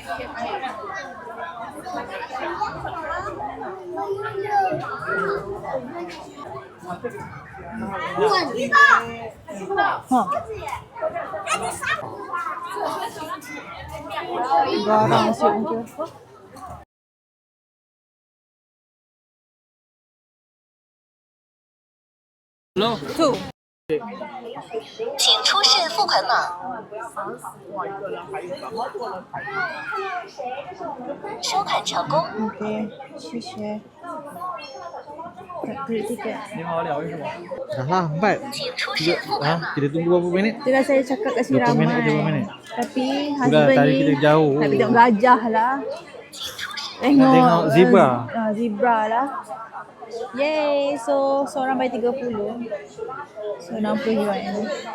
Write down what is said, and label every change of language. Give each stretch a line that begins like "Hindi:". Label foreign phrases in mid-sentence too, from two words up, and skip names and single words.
Malay: Ha. Garang siap je. Hello. Tu.
Chinese: 请出示付款码。收款成功。
Malay: Okey, 谢谢。Tak beli tiket. Ni mau lihat semua. Dah lambat.
Chinese: 请出示付款码。
Malay: Kita tunggu berapa minit? Itulah saya cakap kat sini 20 minit, ramai. 20 minit. Tapi Sudah, husband tadi ni kita jauh. nak pergi tengok gajah lah. Tengok zebra. Zebra lah. Yay, so seorang bayar 30. So 60 yuan. Yeah.